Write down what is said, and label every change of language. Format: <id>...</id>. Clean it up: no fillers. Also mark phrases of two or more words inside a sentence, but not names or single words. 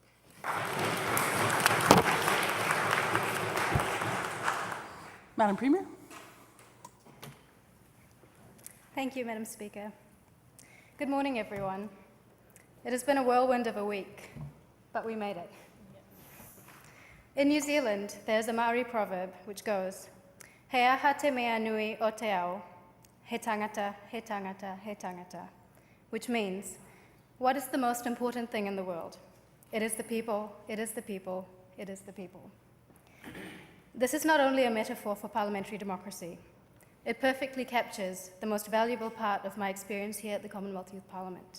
<en>Madam Premier. Thank you, Madam Speaker. Good morning, everyone. It has been a whirlwind of a week, but we made it. In New Zealand, there's a Maori proverb which goes,</en> <mi>"He aha te mea nui o te ao, he tangata, he tangata, he tangata,"</mi> <en>which means, what is the most important thing in the world? It is the people, it is the people, it is the people. This is not only a metaphor for parliamentary democracy. It perfectly captures the most valuable part of my experience here at the Commonwealth Youth Parliament.</en>